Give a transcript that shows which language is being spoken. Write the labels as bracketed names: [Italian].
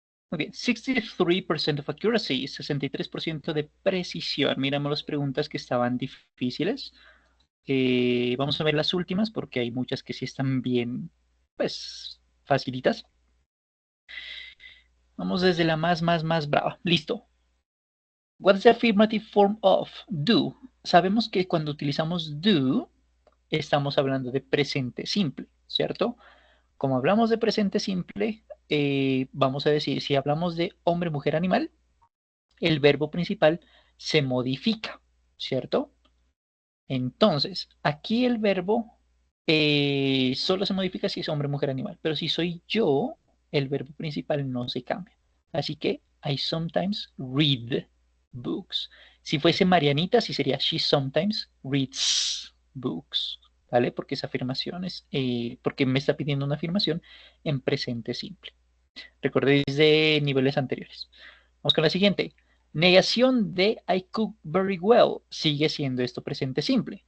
[Spanish] Muy bien, 63% [English] of accuracy, [Spanish] 63% de precisión. Miramos las preguntas que estaban difíciles. Vamos a ver las últimas porque hay muchas que sí están bien, pues, facilitas. Vamos desde la más brava. Listo. [English] What is the affirmative form of do? [Spanish] Sabemos que cuando utilizamos do, estamos hablando de presente simple, ¿cierto? Como hablamos de presente simple, vamos a decir, si hablamos de hombre, mujer, animal, el verbo principal se modifica, ¿cierto? Entonces, aquí el verbo solo se modifica si es hombre, mujer, animal, pero si soy yo, el verbo principal no se cambia. Así que [English] I sometimes read books. [Spanish] Si fuese Marianita, sí sería [English] she sometimes reads books, [Spanish] ¿vale? Porque esa afirmación es, porque me está pidiendo una afirmación en presente simple. Recordéis de niveles anteriores. Vamos con la siguiente. Negación de [English] I cook very well. [Spanish] Sigue siendo esto presente simple.